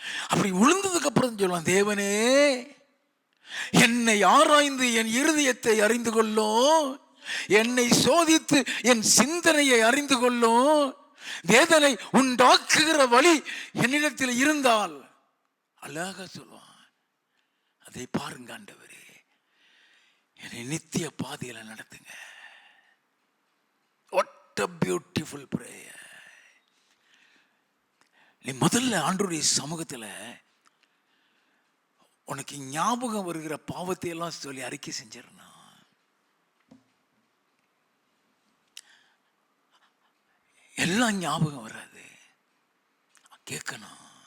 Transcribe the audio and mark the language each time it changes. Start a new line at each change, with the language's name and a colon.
Tamil: அப்படி விழுந்ததுக்கு அப்புறம் சொல்லுவான், தேவனே என்னை ஆராய்ந்து என் இருதயத்தை அறிந்து கொள்ளும், என்னை சோதித்து என் சிந்தனையை அறிந்து கொள்ளும். வேதனை உண்டாக்குகிற வழி என்னிடத்தில் இருந்தால், அழகா சொல்லுவான், அதை பாருங்க ஆண்டவரே, என்னை நித்திய பாதையில நடத்துங்க.
English: What a beautiful prayer.
Tamil: நீ முதல்ல ஆண்டவருடைய சமூகத்தில் உனக்கு ஞாபகம் வருகிற பாவத்தை எல்லாம் சொல்லி அறிக்கை செஞ்சிடணும். எல்லாம் ஞாபகம் வராது, கேட்கணும்.